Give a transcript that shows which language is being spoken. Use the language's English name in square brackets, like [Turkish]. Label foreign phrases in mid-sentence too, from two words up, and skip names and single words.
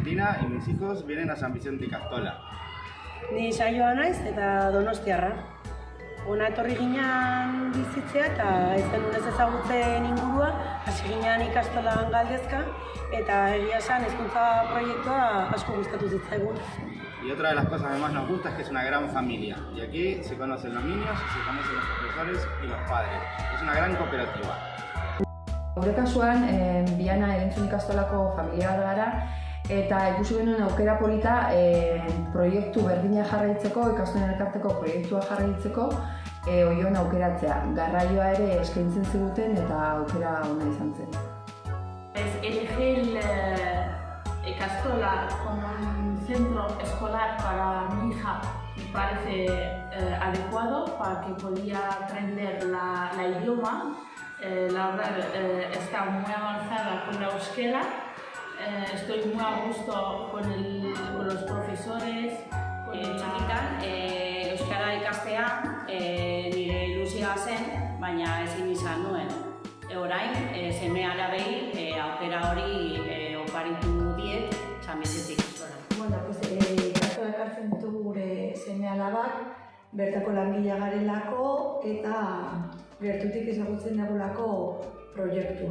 [Spanish] familia y mis hijos vienen a San Vicente Ikastola. [Basque] Ni saioa naiz eta Donostiarra. Hona etorri ginean bizitzea eta ez genuen ez ezagutzen ingurua, hasi ginean ikastolan galdezka eta egia esan hezkuntza proiektua asko gustatu zitzaigun. [Spanish] Y otra de las cosas que más nos gusta es que es una gran familia. Y aquí se conocen los niños, se conocen los profesores y los padres. Es una gran cooperativa. [Basque] Gure kasuan, Biana Erantzun Ikastolako familia bat gara eta ikusi genuen aukera polita proiektu berdina jarraitzeko, ikastolen elkarteko proiektua jarraitzeko Oion aukeratzea. Garraioa ere eskaintzen ziguten eta aukera ona izan zen. [Spanish] Elegí Ikastola como un centro escolar para mi hija me parece adecuado para que podía aprender la idioma. La verdad está muy avanzada con la euskera. Estoy muy a gusto con los profesores. [Basque] Txikitan euskara ikastea nire ilusioa zen, baina ezin izan nuen. Orain seme-alabei aukera hori oparitu diet San Vicente Ikastola. Bueno, ikastola ekartzen ditugu gure seme-alabak, bertako langilea garelako eta gertutik ezagutzen dugulako proiektua.